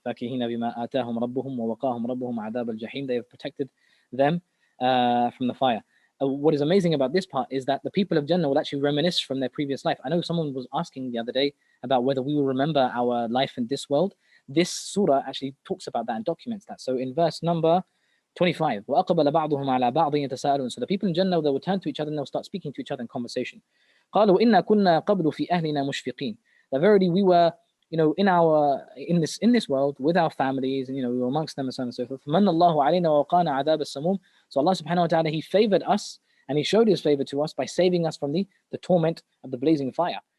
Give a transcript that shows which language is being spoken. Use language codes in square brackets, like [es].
[ar] فَاكِهِينَ بِمَا آتَاهُمْ رَبُّهُمْ وَوَقَاهُمْ رَبُّهُمْ عَذَابَ الْجَحِيمِ. [en] They have protected them from the fire. What is amazing about this part is that the people of Jannah will actually reminisce from their previous life. I know someone was asking the other day about whether we will remember our life in this world. This surah actually talks about that and documents that. So in verse number 25, [ar] وَأَقْبَلَ بَعْضُهُمْ عَلَى بَعْضٍ يَتَسَاءَلُونَ. [en] So the people in Jannah, they will turn to each other and they'll start speaking to each other in conversation. [ar] قَالُوا إِنَّا كُنَّا قَبْلُ فِي أَهْلِنَا مُشْفِقِينَ. [en] That verily we were, in this world with our families, and we were amongst them and so on and so forth. [ar] فَمَنَّ اللَّهُ عَلَيْنَا وَوَقَانَا عَذَابَ السَّمُومِ. [en] So Allah subhanahu wa ta'ala, He favored us and He showed His favor to us by saving us from the torment of the blazing fire.